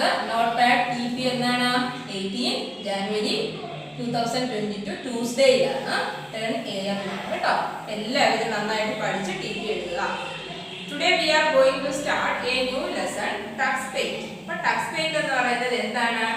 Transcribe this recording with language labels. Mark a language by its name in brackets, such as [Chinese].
[Malayalam] Note pad DP എന്നാണ് 18 ജനുവരി 2022 ട്യൂസ്ഡേയിലാണ് 10 AM കേട്ടോ. എല്ലാവരും നന്നായിട്ട് പഠിച്ച് DP എഴുതുക. [English] Today we are going to start a new lesson, TuxPaint. [Malayalam] അപ്പോൾ TuxPaint എന്ന് പറയുന്നത് എന്താണ്?